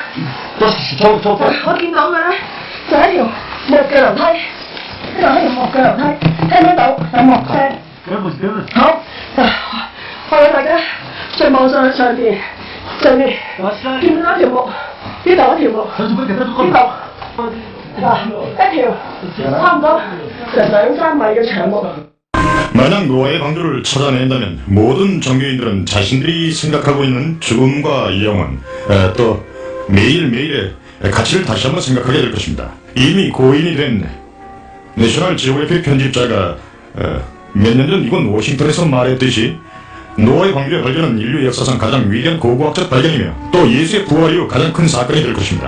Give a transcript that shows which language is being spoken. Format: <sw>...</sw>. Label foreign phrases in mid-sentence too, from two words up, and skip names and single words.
<yue>我見到嘅咧就係一條木嘅樓梯，呢度係條木嘅樓梯，聽唔聽到有木聲？好，我哋大家再望上去上邊，見到一條木，呢度一條木，呢度一條差唔多成2-3米嘅長木。</yue> <ko>만약 노아의 방주를 찾아낸다면 모든 종교인들은 자신들이 생각하고 있는 죽음과 영혼, 또 매일매일의 가치를 다시 한번 생각하게 될 것입니다. 이미 고인이 된 내셔널 지오그래픽 편집자가 몇 년 전 이곳 워싱턴에서 말했듯이 노아의 방주의 발견은 인류 역사상 가장 위대한 고고학적 발견이며 또 예수의 부활 이후 가장 큰 사건이 될 것입니다.</ko>